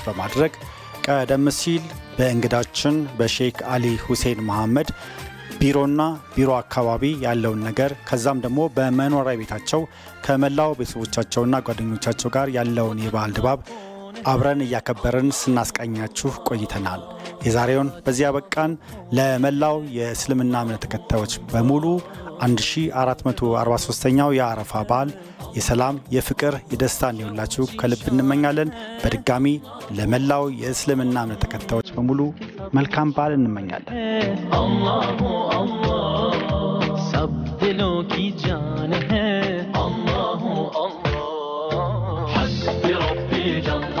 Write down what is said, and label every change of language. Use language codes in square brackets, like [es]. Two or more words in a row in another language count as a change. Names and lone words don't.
[am] በማድረግ ቀደም ሲል በእንግዳችን በሼክ አሊ ሁሴን መሐመድ ቢሮና ቢሮ አካባቢ ያለውን ነገር ከዛም ደግሞ በመኖሪያ ቤታቸው ከመላው ቤተሰቦቻቸውና ጓደኞቻቸው ጋር ያለውን የበዓል ድባብ አብረን ያከበረን ስናስቀኛችሁ ቆይተናል የዛሬውን በዚያ በቃን ለመላው የእስልምና እምነት ተከታዮች በሙሉ 1443ኛው የአረፋ በዓል የሰላም የፍቅር የደስታ እንዲሆንላችሁ ከልብ እንመኛለን በድጋሚ ለመላው የእስልምና እምነት ተከታዮች በሙሉ መልካም በዓል እንመኛለን [ar] الله الله [hi] सब दिलों की जान है [ar] الله الله حسبي ربي